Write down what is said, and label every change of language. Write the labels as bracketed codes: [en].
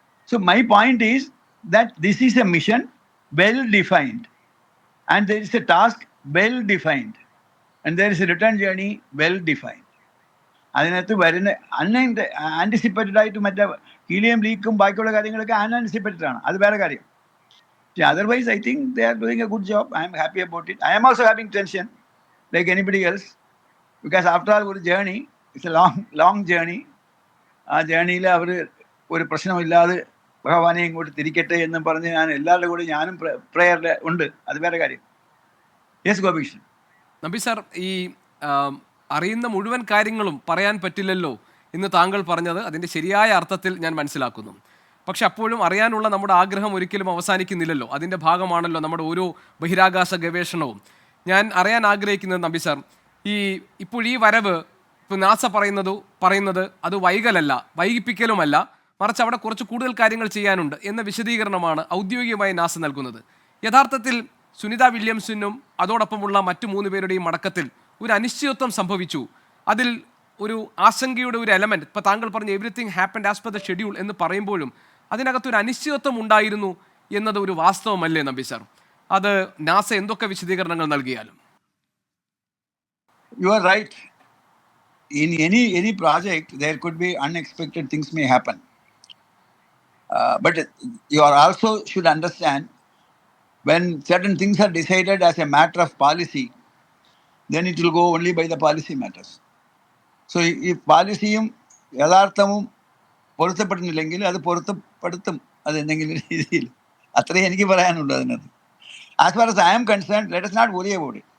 [en] So my point is that this is a mission well defined and there is a task well defined and there is a return journey well defined. [ml] അതിനകത്ത് വരുന്ന anticipated ആയിട്ട് മറ്റേ helium ലീക്കും ബാക്കിയുള്ള കാര്യങ്ങളൊക്കെ അൺആൻറ്റിസിപ്പേറ്റഡ് ആണ്, അത് വേറെ കാര്യം. [en] Otherwise, I think they are doing a good job. I am happy about it. I am also having tension like anybody else because after all, ഒരു journey, it's a long journey. [ml] ആ ജേണിയിൽ അവർ ഒരു പ്രശ്നമില്ലാതെ ഭഗവാനെ ഇങ്ങോട്ട് തിരിക്കട്ടെ എന്നും പറഞ്ഞ് ഞാൻ എല്ലാവരുടെ കൂടെ ഞാനും പ്രേയറിൽ ഉണ്ട്, അത് വേറെ കാര്യം. യെസ് ഗോപികൃഷ്ണൻ. നമ്പി സാർ, ഈ അറിയുന്ന മുഴുവൻ കാര്യങ്ങളും പറയാൻ പറ്റില്ലല്ലോ എന്ന് താങ്കൾ പറഞ്ഞത് അതിൻ്റെ ശരിയായ അർത്ഥത്തിൽ ഞാൻ മനസ്സിലാക്കുന്നു. പക്ഷെ അപ്പോഴും അറിയാനുള്ള നമ്മുടെ ആഗ്രഹം ഒരിക്കലും അവസാനിക്കുന്നില്ലല്ലോ. അതിൻ്റെ ഭാഗമാണല്ലോ നമ്മുടെ ഓരോ ബഹിരാകാശ ഗവേഷണവും. ഞാൻ അറിയാൻ ആഗ്രഹിക്കുന്നത് നമ്പി സാർ, ഇപ്പോൾ ഈ വരവ് ഇപ്പോൾ നാസ പറയുന്നത് അത് വൈകിപ്പിക്കലുമല്ല, മറിച്ച് അവിടെ കുറച്ച് കൂടുതൽ കാര്യങ്ങൾ ചെയ്യാനുണ്ട് എന്ന വിശദീകരണമാണ് ഔദ്യോഗികമായി നാസ നൽകുന്നത്. യഥാർത്ഥത്തിൽ സുനിത വില്യംസിനും അതോടൊപ്പമുള്ള മറ്റു 3 പേരുടെയും മടക്കത്തിൽ ഒരു അനിശ്ചിതത്വം സംഭവിച്ചു. അതിൽ ഒരു ആശങ്കയുടെ ഒരു എലമെന്റ്, ഇപ്പോൾ താങ്കൾ പറഞ്ഞ [en] everything happened as per the schedule [ml] എന്ന് പറയുമ്പോഴും അതിനകത്തൊരു അനിശ്ചിതത്വം ഉണ്ടായിരുന്നു എന്നത് ഒരു വാസ്തവമല്ലേ നമ്പി സാർ? അത് നാസ എന്തൊക്കെ വിശദീകരണങ്ങൾ നൽകിയാലും. [en] You are right. In any project, there could be unexpected things may happen. But you are also should understand, when certain things are decided as a matter of policy, then it will go only by the policy matters. [ml] So if policyയും യഥാർത്ഥവും പൊരുത്തപ്പെടുന്നില്ലെങ്കിൽ അത് പൊരുത്തപ്പെടുത്തും, അത് എന്തെങ്കിലും രീതിയിൽ. അത്രയും എനിക്ക് പറയാനുള്ളൂ അതിനകത്ത്. [en] As far as I am concerned, let us not worry about it.